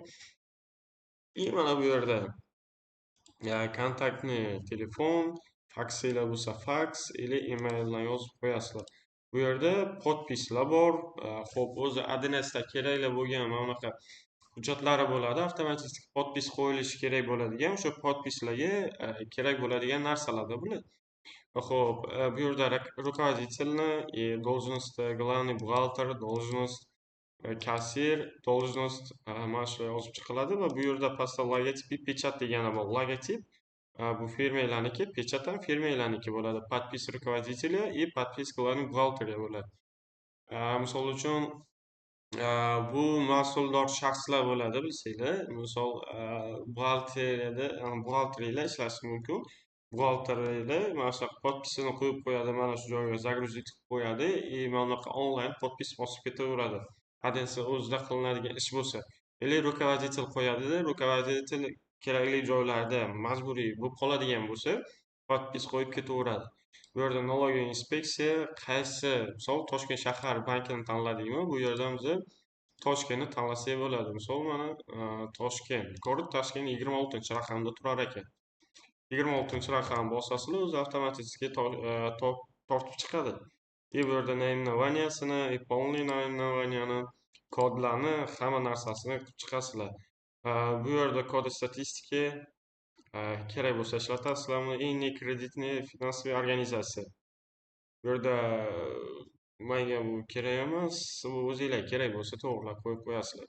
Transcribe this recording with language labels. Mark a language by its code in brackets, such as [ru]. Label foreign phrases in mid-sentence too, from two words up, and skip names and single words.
[uz] Mana bu yerda kontaktni telefon, faksinglar bo'lsa faks или emailni yozib qo'yasizlar. Bu yerda podpislar bor. Xo'p, o'zi ADNSda kerakli bo'lgan mana bunaqa hujjatlari bo'ladi. Avtomatik podpis qo'yilishi kerak bo'ladigan, o'sha podpislarga kerak bo'ladigan narsalarda bular. Xo'p, bu yerda руководительni, должность, [ru] главный бухгалтер, [uz] должность, kassir, должность mana shu yozib chiqiladi va bu yerda pastda logotip, pechat degani bor. Logotip bu firmanglarniki, pechat ham firmanglarniki bo'ladi. [ru] Подпись руководителя и подпись главный бухгалтера bo'ladi. [uz] Misol uchun bu mas'uldor shaxslar bo'ladi, bilsanglar. Misol buxgalteriyada ishlashi mumkin. Buxgalteriyada mana shu podpisini qo'yib qo'yadi, mana shu joyga загрузить qilib qo'yadi. Mana bunaqa onlayn podpis bosib ketaveradi. ADNS o'zida qilinadigan ish bo'lsa. Или rukovodитель qo'yadi-da, rukovodитель kerakli joylarda majburiy bo'lib qoladigan bo'lsa, podpis qo'yib ketaveradi. Bu yerda налоговая inspeksiya qaysi, misol Toshkent shahar bankini tanladikmi, bu yerdan biz Toshkentni tanlasak bo'ladi. Misol mana Toshkent, город Toshkent 26-raqamda turar ekan. 26-raqamni bosasizlar, o'zi avtomatik tortib chiqadi. Bu yerda naименованиесini, [ru] полный наименованияni, [uz] kodlarni, hamma narsasini qilib chiqasizlar. Bu yerda kodi statistiki kerak bo'lsa ishlatasizlar. Eng kreditniy finansiy organizatsiya. Bu yerda menga bu kerak emas. O'zinglar kerak bo'lsa to'g'rilab qo'yib qo'yasizlar.